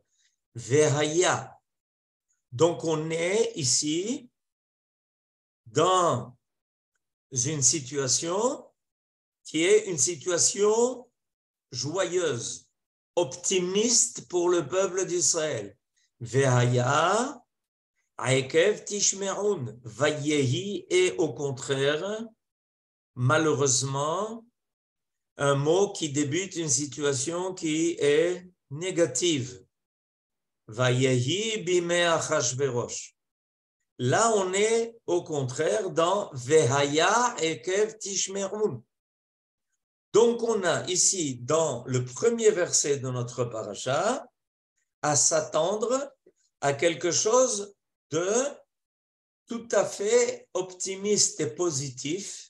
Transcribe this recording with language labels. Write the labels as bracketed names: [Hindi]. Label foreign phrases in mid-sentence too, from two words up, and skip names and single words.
[French] Vehaya. Donc, on est ici dans une situation qui est une situation joyeuse, optimiste pour le peuple d'Israël. [Hebrew] והיה, עקב תשמעון, ויהי, [French] et au contraire, malheureusement, un mot qui débute une situation qui est négative. [Hebrew] ויהי בימי אחשורוש. [French] Là, on est au contraire dans [Hebrew] והיה עקב תשמעון. [French] Donc, on a ici, dans le premier verset de notre paracha, à s'attendre à quelque chose de tout à fait optimiste et positif.